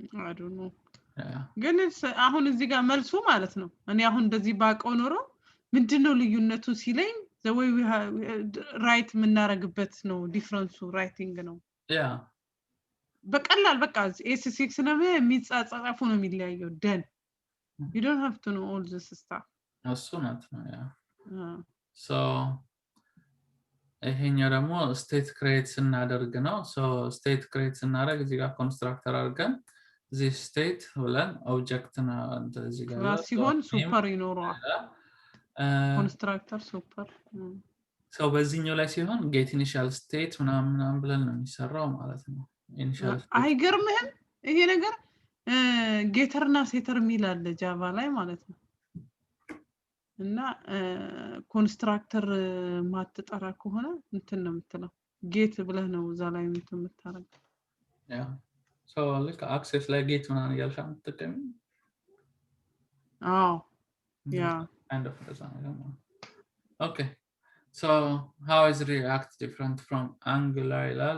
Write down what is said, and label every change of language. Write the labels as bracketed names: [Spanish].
[English] I don't know [Amharic] ግን አሁን እዚህ ጋር መልሱ ማለት ነው እኔ አሁን እንደዚህ ባቀው ኖሮ ምንድነው ልዩነቱ ሲለኝ [English] the way we write [Amharic] የምናረግበት ነው ዲፈረንሱ ራይቲንግ ነው ያ በቀላል በቃ S6 ነው የሚጻጻፉ ነው የሚለያየው ደን [English] you don't have to know all this stuff [Amharic] እሱ ነው ያ so ይሄኛው ደግሞ state create ስናደርግ ነው so state create ስናደርግ እዚህ ጋር ኮንስትራክተር አድርገን this state ብለን ኦብጀክት ነው እዚህ ጋር ሲሆን ሱፐር ይኖረዋል ኮንስትራክተር ሱፐር so በዚህኛው ላይ ሲሆን get initial state ምናምን ብለን ነው የሚሰራው ማለት ነው initial አይገርምህም ይሄ ነገር ጌተርና ሴተር ሚል አለ ጃቫ ላይ ማለት ነው እና ኮንስትራክተር ማትጠራ ከሆነ እንትን ነው የምትለው ጌት ብለህ ነው እዛ ላይ እንትን የምታረገው። [English] Yeah. [Amharic] So like access like ጌት ምናምን እያልሽ የምትጠቀሚ? አዎ yeah. [English] Kind of design. Okay. So how is React different from Angular?